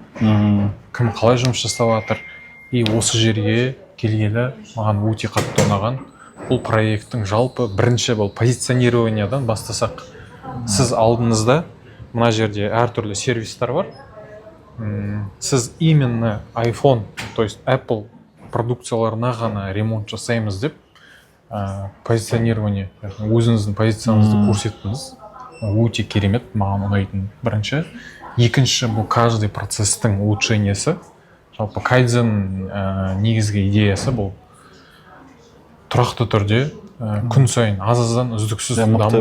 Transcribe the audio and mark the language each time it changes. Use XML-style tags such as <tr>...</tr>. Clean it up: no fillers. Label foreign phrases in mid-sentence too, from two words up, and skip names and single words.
<kk>Кім қалай жұмыс жасап жатыр. И осы жерге келгелі маған өте қатты ұнаған. Бұл проекттің жалпы бірінші бұл позиционированиядан бастасақ. Сіз алдыңызда мына жерде әртүрлі сервистер бар. Сіз именно iPhone,</kk> <ru>то есть</ru> <kk>Apple продукцияларына ғана ремонт жасаймыз деп позиционирование, өзіңіздің позицияңызды көрсеттіңіз. Өте керемет, маған ұнайтын бірінші. Екінші, бұл каждый процестің улучшениесі. Жалпы кайдзен негізгі идеясы бұл тұрақты түрде күн сайын аз-аздан үздіксіз даму.</kk>